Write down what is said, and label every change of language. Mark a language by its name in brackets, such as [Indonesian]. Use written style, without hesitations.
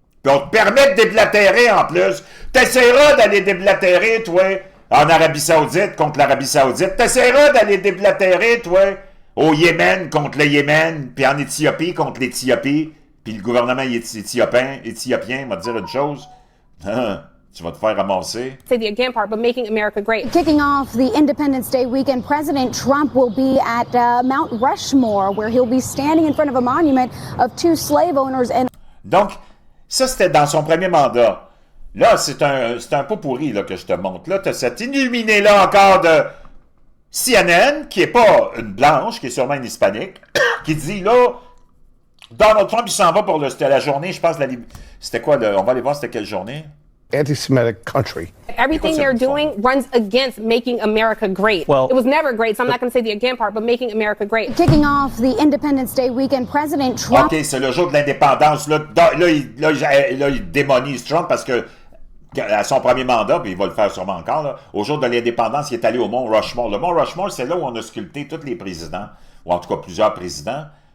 [French] Puis on te permet de déblatérer en plus. T'essaieras d'aller déblatérer, toi, en Arabie Saoudite contre l'Arabie Saoudite. T'essaieras d'aller déblatérer, toi, au Yémen contre le Yémen, puis en Éthiopie contre l'Éthiopie. Puis le gouvernement éthiopien va te dire une chose. Tu vas te faire ramasser. [English] Say the again part, but making America great. Kicking off the Independence Day weekend, President Trump will be at Mount Rushmore, where he'll be standing in front of a monument of 2 slave owners and... [French] Donc, ça, c'était dans son premier mandat. Là, c'est un pot pourri là, que je te montre. Là, tu as cet illuminé-là encore de CNN, qui n'est pas une blanche, qui est sûrement une hispanique, qui dit, là, Donald Trump, il s'en va pour c'était la journée, je pense, c'était quoi, on va aller voir c'était quelle journée? [English] Anti-Semitic country. Everything they're doing runs against making America great. Well, it was never great, so I'm not going to say the again part, but making America great. Kicking off the Independence Day weekend, President Trump... [French] OK, c'est le jour de l'indépendance. Là, il démonise Trump parce que à son premier mandat, puis il va le faire sûrement encore, là, au jour de l'indépendance, il est allé au Mont Rushmore. Le Mont Rushmore, c'est là où on a sculpté tous les présidents, ou en tout cas plusieurs présidents.